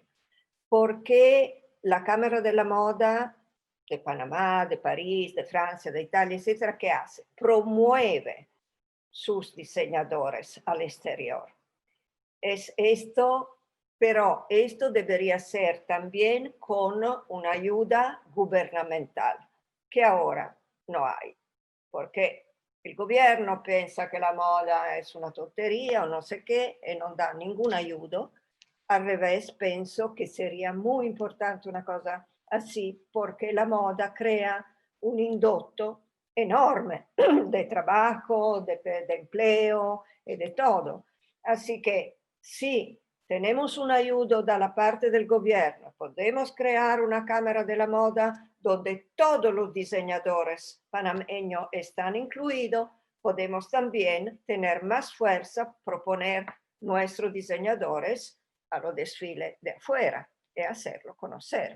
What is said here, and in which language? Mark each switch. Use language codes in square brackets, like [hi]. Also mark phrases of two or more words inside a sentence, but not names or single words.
[es] Porque la cámara de la moda de Panamá, de París, de Francia, de Italia, etcétera, ¿qué hace? Promueve sus diseñadores al exterior. Es esto, pero esto debería ser también con una ayuda gubernamental, que ahora no hay, porque [it] il governo pensa che la moda è una tonteria [es] o no sé qué [it] e non dà [es] ningún aiuto. Al revés, penso que sería muy importante una cosa así, porque la moda crea un indotto enorme de trabajo, de empleo y de todo. Así que si tenemos un ayudo de la parte del gobierno, podemos crear una cámara de la moda donde todos los diseñadores panameños están incluidos, podemos también tener más fuerza, proponer nuestros diseñadores a los desfiles de afuera y hacerlo conocer.